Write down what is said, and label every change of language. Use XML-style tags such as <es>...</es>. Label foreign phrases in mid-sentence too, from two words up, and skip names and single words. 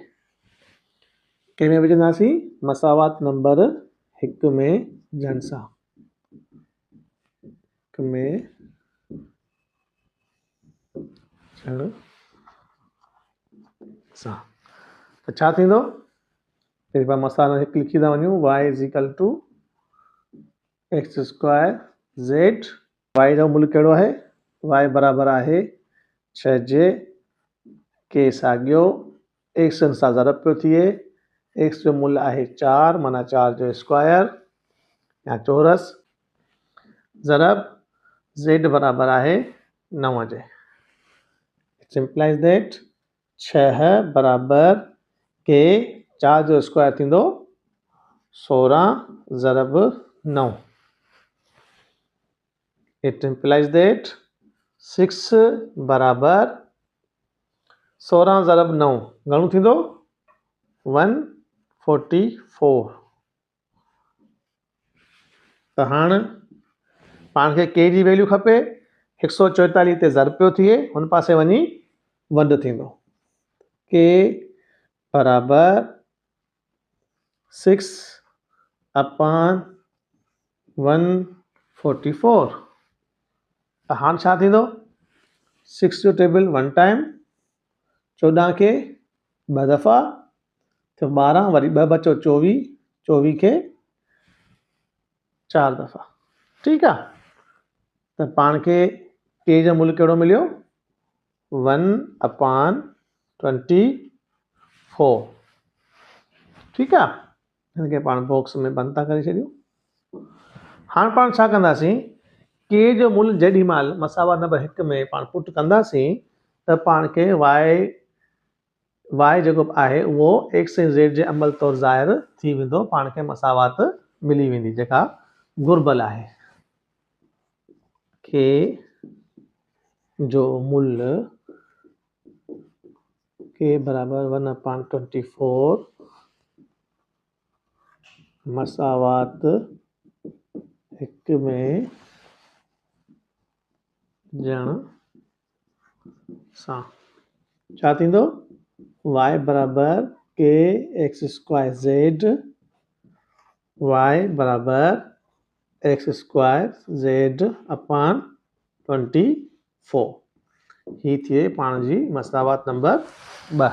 <sd>कंहिंमें विझंदासीं, मसावत नंबर 1 में जन सां। में सां त छा थींदो, पहिरीं पाण मसाला 1 लिखी था वञूं।</sd> <en>y is equal to x square z.</en> <sd>y जो मुल कहिड़ो आहे, y बराबर आहे 6 जे, के साॻियो x सां ज़रब पियो थिए, x जो मुल आहे 4, माना 4 जो स्क्वायर या चौरस, ज़रब z बराबर आहे 9 जे।</sd> <en>it's implies that</en> <sd>6 बराबर के 4 जो स्क्वायर थींदो 16 ज़रब 9.</sd> <en>It implies that</en> <sd>6 बराबर 16 ज़रब 9 घणो थींदो 144. त हाणे पाण खे के जी वैल्यू खपे 144 ते ज़रब पियो थिए हुन पासे वञी वंड थींदो के बराबर 6 अपॉन 144. त हाणे छा थींदो 6 जो टेबल 1 टाइम 14 खे 2 दफ़ा तो 12 वरी 2 बचो 24 24 खे 4 दफ़ा. ठीक आहे त पाण खे के जो मूल्य कहिड़ो मिलियो 1/24. ठीक आहे हिनखे पाण बॉक्स में बंदि था करे छॾियूं. हाणे पाण छा कंदासीं के जो मूल्य जेॾी महिल मसावात नंबर 1 में पाण पुट कंदासीं त पाण खे y जेको आहे उहो x ऐं z जे अमल तौरु ज़ाहिर थी वेंदो पाण खे मसावात मिली वेंदी जेका घुर्बल आहे. के जो मूल्य के बराबर 1/24 मसावात 1 में ॼण सां छा थींदो y बराबर के x स्क्वायर z y बराबर x स्क्वायर z अपॉन 24. ही थिए पाण जी मसावात नंबर 2.</sd>